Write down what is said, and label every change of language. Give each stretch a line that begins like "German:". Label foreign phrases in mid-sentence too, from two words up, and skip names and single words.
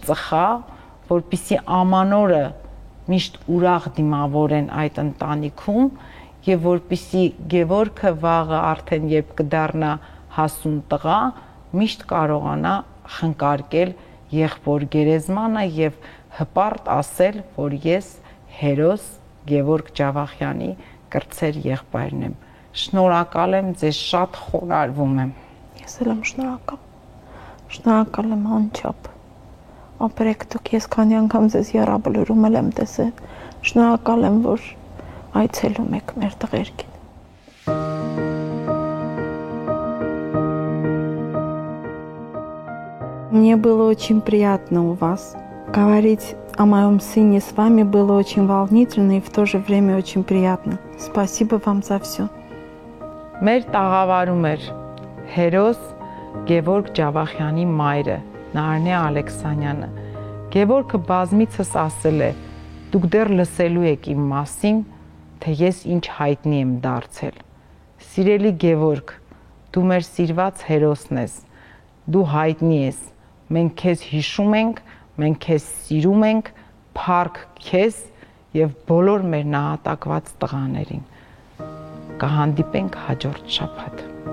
Armenian: ծխա, որպեսզի ամանորը միշտ ուրախ դիմավորեն այդ ընտանիքում եւ որպեսզի Գևորգը վաղը արդեն երբ կդառնա հասուն տղա, միշտ կարողանա խնկարկել եղբոր գերեզմանը եւ հպարտ ասել, որ ես հերոս Գևորգ Ջավախյանի կրտսեր եղբայրն եմ։ Շնորհակալ եմ, ձեզ շատ խոնարհվում եմ։ Ես էլ եմ շնորհակալ։ Շնորհակալ եմ անչափ։ Ապրեք դուք, ես քանի անգամ ձեզ եռաբլուրում եմ տեսել։ Շնորհակալ եմ, որ այցելում եք մեր տղերքին։
Russian: Мне было очень приятно у вас говорить о моем сыне с вами, было очень волнительно и в то же время очень приятно. Спасибо вам за все.
Armenian: Մեր տաղավարում էր հերոս Գևորգ Ջավախյանի մայրը, Նարինե Ալեքսանյանը։ Գևորգը բազմիցս ասել է. դուք դեռ լսելու եք իմ մասին, թե ես ինչ հայտնի եմ դարձել։ Սիրելի Գևորգ, դու մեր սիրված հերոսն ես, դու հայտնի ես, մենք քեզ հիշում ենք, մենք քեզ սիրում ենք, փառք քեզ եւ բոլոր մեր նահատակված տղաներին։ Կհանդիպենք հաջորդ շաբաթ։